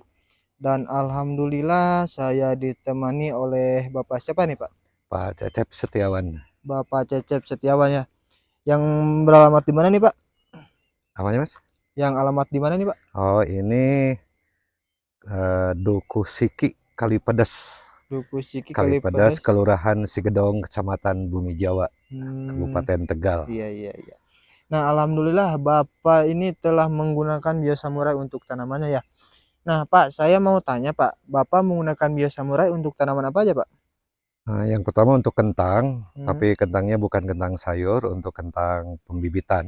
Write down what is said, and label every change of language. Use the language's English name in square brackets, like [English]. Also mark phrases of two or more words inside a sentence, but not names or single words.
[Indonesian] Dan alhamdulillah saya ditemani oleh Bapak siapa nih, Pak? Pak Cecep Setiawan. Bapak Cecep Setiawan ya. Yang beralamat di mana nih, Pak? Namanya Mas? Yang alamat di mana nih, Pak? Oh ini Duku Siki Kalipedes. Duku Siki Kalipedes, Kalipedes. Kelurahan Sigedong, Kecamatan Bumi Jawa, Kabupaten Tegal. Iya. Nah, alhamdulillah Bapak ini telah menggunakan Bio Samurai untuk tanamannya ya. Nah, Pak, saya mau tanya, Pak, Bapak menggunakan Bio Samurai untuk tanaman apa aja, Pak? Nah, yang pertama untuk kentang, tapi kentangnya bukan kentang sayur, untuk kentang pembibitan.